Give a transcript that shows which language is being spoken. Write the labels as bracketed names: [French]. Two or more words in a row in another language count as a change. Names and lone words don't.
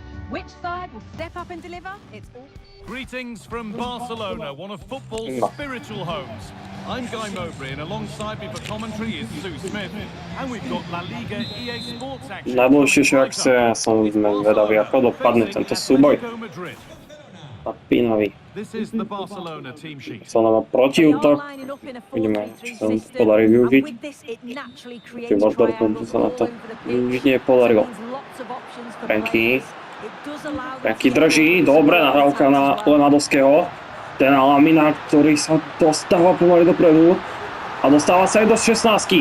[English] Which side will step up and deliver? It's all... Greetings from Barcelona, one of football's spiritual homes. I'm Guy Mowbray, and alongside me for commentary is Sue Smith. And we've got La Liga EA Sports action. [Slovak] Najdôležitejšia akcia, ja som vedavý, ako dopadne tento súboj. Napínavý. [English] This is the Barcelona team sheet. [Slovak] Sa nám protiútok. Vidíme, či sa nám to podarí využiť. Čiže Dortmundu sa na to využiť nepodarilo. Franky drží, dobre nahrávka na Lewandowskiego. Ten Lamina, ktorý sa dostáva pomaly dopredu a dostáva sa aj do 16.